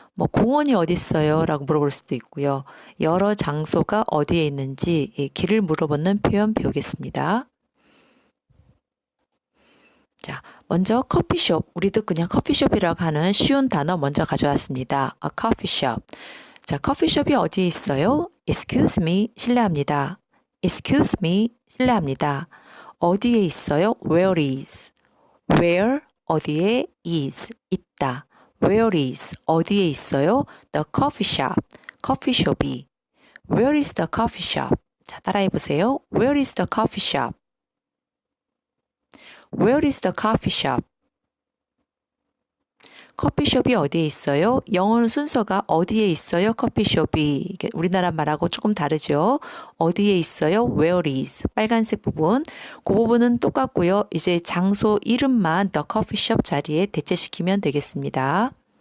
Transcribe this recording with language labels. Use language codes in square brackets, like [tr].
[ko] 공원이 어디 있어요? 라고 물어볼 수도 있고요. 여러 장소가 어디에 있는지 길을 물어보는 표현 배우겠습니다. 자, 먼저 커피숍, 우리도 그냥 커피숍이라고 하는 쉬운 단어 먼저 가져왔습니다. [en] A coffee shop. [ko] 자, 커피숍이 어디에 있어요? [en] Excuse me, [ko] 실례합니다. [en] Excuse me, 실례합니다. [ko] 어디에 있어요? [en] Where is. Where, [ko] 어디에 [en] is, [ko] 있다. [en] Where is, [ko] 어디에 있어요? [en] The coffee shop, [ko] 커피숍이. [en] Where is the coffee shop? [ko] 자, 따라해 보세요. [en] Where is the coffee shop? Where is the coffee shop? [ko] 커피숍이 어디에 있어요? 영어는 순서가 어디에 있어요? 커피숍이. 이게 우리나라 말하고 조금 다르죠? 어디에 있어요? [en] Where is. [ko] 빨간색 부분. 그 부분은 똑같고요. 이제 장소 이름만 [en] the coffee shop [ko] 자리에 대체시키면 되겠습니다.